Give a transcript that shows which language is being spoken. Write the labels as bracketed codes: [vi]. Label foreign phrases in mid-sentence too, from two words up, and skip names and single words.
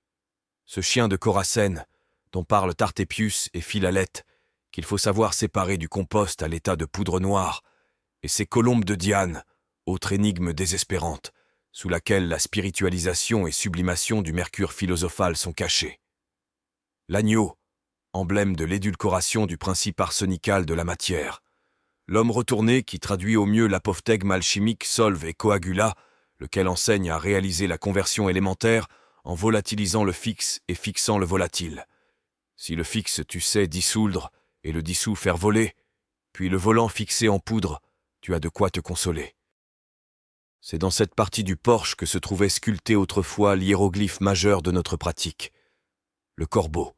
[fr] Ce chien de Coracène, dont parlent Tartépius et Philalète, qu'il faut savoir séparer du compost à l'état de poudre noire, et ces colombes de Diane, autre énigme désespérante, sous laquelle la spiritualisation et sublimation du Mercure philosophal sont cachées. L'agneau, emblème de l'édulcoration du principe arsenical de la matière. L'homme retourné qui traduit au mieux l'apophthegme alchimique [la] solve et coagula, [fr] lequel enseigne à réaliser la conversion élémentaire en volatilisant le fixe et fixant le volatile. Si le fixe tu sais dissoudre et le dissous faire voler, puis le volant fixé en poudre, tu as de quoi te consoler. C'est dans cette partie du porche que se trouvait sculpté autrefois l'hiéroglyphe majeur de notre pratique, le corbeau.